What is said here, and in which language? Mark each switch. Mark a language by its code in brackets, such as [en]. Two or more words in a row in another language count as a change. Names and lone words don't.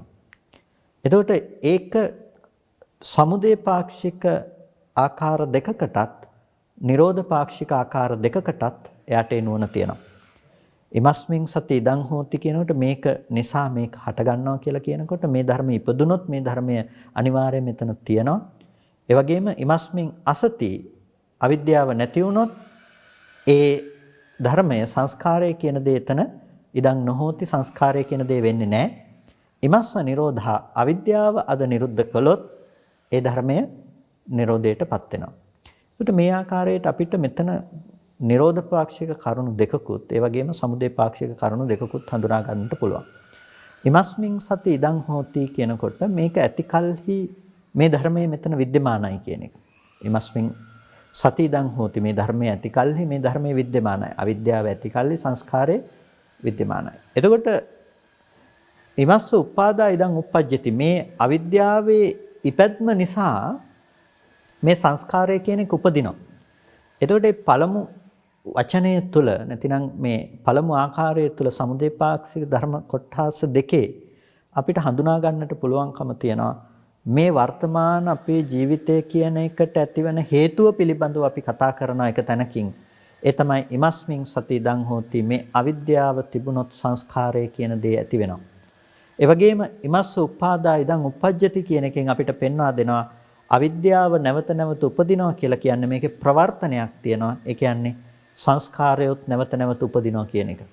[si] එතකොට ඒක සමුදය පාක්ෂික ආකාර දෙකකටත් නිරෝධ පාක්ෂික ආකාර දෙකකටත් එයාට ඒ නුවණ තියෙනවා. [pi] ඉමස්මින් සති ඉදං හෝති [si] කියනකොට මේක නිසා මේක හට ගන්නවා කියලා කියනකොට මේ ධර්මය ඉපදුනොත් මේ ධර්මය අනිවාර්යයෙන් මෙතන තියෙනවා. ඒ වගේම [pi] ඉමස්මින් අසති [si] අවිද්‍යාව නැති වුනොත් ඒ ධර්මය සංස්කාරය කියන දේ එතන [pi] ඉදං නොහෝති [si] සංස්කාරය කියන දේ වෙන්නේ නැහැ. [pi] ඉමස්ස නිරෝධා [si] අවිද්‍යාව අද නිරුද්ධ කළොත් ඒ ධර්මය නිරෝධයටපත් වෙනවා. ඒකට මේ ආකාරයට අපිට මෙතන නිරෝධ පාක්ෂික කරුණු දෙකකුත් ඒ වගේම සමුදය පාක්ෂික කරුණු දෙකකුත් හඳුනා ගන්නට පුළුවන්. [pi] ඉමස්මින් සති ඉදං හෝති [si] කියනකොට මේක ඇතිකල්හි මේ ධර්මයේ මෙතන विद्यමානයි කියන එක. [pi] ඉමස්මින් සති ඉදං හෝති [si] මේ ධර්මයේ ඇතිකල්හි මේ ධර්මයේ विद्यමානයි. අවිද්‍යාව ඇතිකල්හි සංස්කාරේ विद्यමානයි. එතකොට [pi] ඉමස්ස උපාදා ඉදං උප්පජ්ජති [si] මේ අවිද්‍යාවේ ඉපැත්ම නිසා මේ සංස්කාරය කියන එක උපදිනවා. එතකොට මේ පළමු වචනය තුළ නැතිනම් මේ පළමු ආකාරය තුළ සමුදය පාක්ෂික ධර්ම කොටස් දෙකේ අපිට හඳුනා ගන්නට පුළුවන්කම තියෙනවා මේ වර්තමාන අපේ ජීවිතය කියන එකට ඇතිවන හේතුව පිළිබඳව අපි කතා කරන එක තැනකින් ඒ තමයි [pi] ඉමස්මින් සති ඉදං හෝති [si] මේ අවිද්‍යාව තිබුණොත් සංස්කාරය කියන දේ ඇති වෙනවා. ඒ වගේම [pi] ඉමස්ස උපාදා ඉදං උප්පජ්ජති [si] කියන එකෙන් අපිට පෙන්වා දෙනවා අවිද්‍යාව නැවත නැවත උපදිනවා කියලා කියන්නේ මේකේ ප්‍රවර්තනයක් තියෙනවා. ඒ කියන්නේ සංස්කාරයොත් නැවත නැවත උපදිනවා කියන එක.